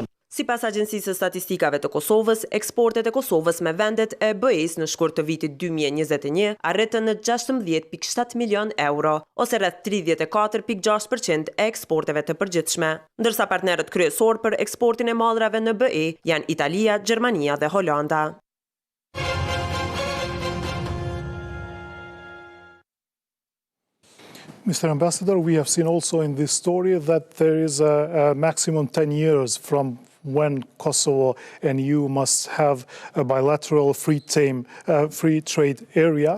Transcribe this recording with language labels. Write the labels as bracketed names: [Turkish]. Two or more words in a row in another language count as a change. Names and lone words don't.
[Albanian] Sipas Agjencisë së Statistikave të Kosovës, eksportet e Kosovës me vendet e BE-s në shkurt të vitit 2021 arritën në 16.7 milion euro, ose rreth 34.6% e eksporteve të përgjithshme. Ndërsa partnerët kryesor për eksportin e mallrave në BE janë Italia, Gjermania dhe Holanda. [English] Mr. Ambassador, we have seen also in this story that there is a maximum 10 years from when Kosovo and EU must have a bilateral free trade area.